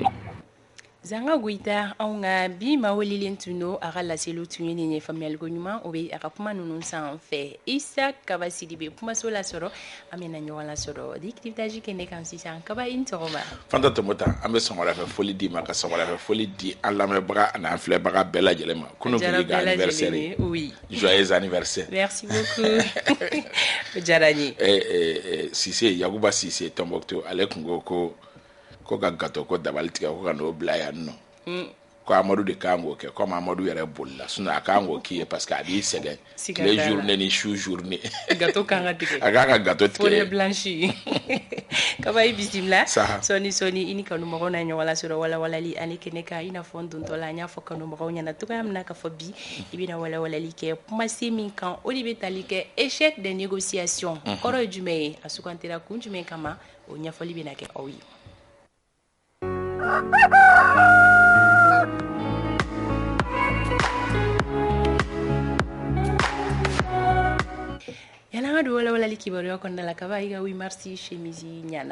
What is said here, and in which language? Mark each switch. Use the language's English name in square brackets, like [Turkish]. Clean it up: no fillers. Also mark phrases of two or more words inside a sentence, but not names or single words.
[Bambara] Zanga Goita anw ka bi maa welilen tun don a ka laseliw tun ye nin ye faamuyaliko ɲuman o bɛ a ka kuma ninnu sanfɛ Isa Kaba Sidibe kumaso lasɔrɔ an bɛna ɲɔgɔn lasɔrɔ décryptage kɛ ne kan sisan Kaba i ni sɔgɔma Fanta Tomota an bɛ sɔgɔmada fɛ foli di ma ka sɔgɔmada fɛ foli di an lamɛnbaga ani an filɛbaga bɛɛ lajɛlen ma kunun kun ka anniversaire ye [French] oui joyeux anniversaire merci beaucoup [Bambara] o diyara n ye Cissé Yakuba Cissé Tombouctou ale kun ko ka gato ko dabali tigɛ ko ka n'o bila yan nɔ ko Amadu de kan k'o kɛ comme Amadu yɛrɛ bolila sinon a kan k'o k'i ye [French] parce que [Bambara] a b'i sɛgɛn tile journée ni su journée gato kan ka tigɛ a kan ka gato tigɛ [French] folie blanche [Bambara] Kaba i bisimila sɔni i ni kanumɔgɔw na ɲɔgɔn lasɔrɔ walawalali ani kɛnɛ kan i n'a fɔ n dontɔ la an y'a fɔ kanumɔgɔw ɲɛna cogoya min na k'a fɔ bi i bɛna walawalali kɛ kumasen min kan o de bɛ tali kɛ [French] échec des négociations [Bambara] kɔrɔ ye jumɛn ye a sugantira kun jumɛn kama o ɲɛfɔli bɛna kɛ aw ye Yana nga do walawalali kibaruya kɔnɔna la Kaba i ka 8 mars chemise ɲana